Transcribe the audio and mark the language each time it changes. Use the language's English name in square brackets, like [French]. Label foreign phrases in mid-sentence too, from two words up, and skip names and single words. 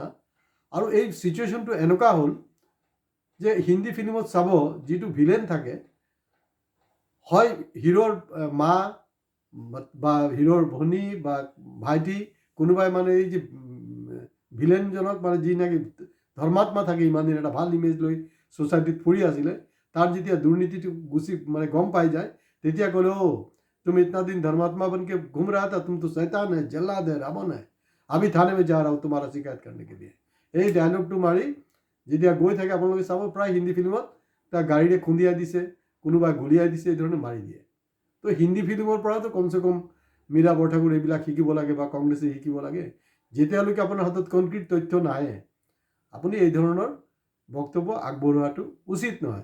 [Assamese] আৰু এই চিটুৱেশ্যনটো এনেকুৱা হ'ল যে হিন্দী ফিল্মত চাব, যিটো ভিলেন থাকে, হয় হিৰোৰ মা বা হিৰোৰ ভনী বা ভাইটি, কোনোবাই মানে এই যে ভিলেনজনক মানে যি নাকি ধৰ্মাত্মা থাকে, ইমান দিন এটা ভাল ইমেজ লৈ ছ'চাইটিত ফুৰি আছিলে, তাৰ যেতিয়া দুৰ্নীতিটো গুচি মানে গম পাই যায়, তেতিয়া ক'লে অ' তুমি [Hindi] इतना दिन धर्मात्मा बन के घूम रहा था, तुम तो शैतान है, जल्लाद है, रावण है, अभी थाने में जा रहा हूँ तुम्हारा शिकायत करने के लिए। [Assamese] এই ডায়লগটো মাৰি যেতিয়া গৈ থাকে, আপোনালোকে চাব প্ৰায় হিন্দী ফিল্মত তাক গাড়ীৰে খুন্দিয়াই দিছে, কোনোবাই গুলিয়াই দিছে, এই ধৰণে মাৰি দিয়ে। তো হিন্দী ফিল্মৰ পৰাতো [Hindi] कम से कम [Assamese] মীৰা বৰঠাকুৰ এইবিলাক শিকিব লাগে বা কংগ্ৰেছে শিকিব লাগে। যেতিয়ালৈকে আপোনাৰ হাতত কনক্ৰিট তথ্য নাহে, আপুনি এই ধৰণৰ বক্তব্য আগবঢ়োৱাটো উচিত নহয়।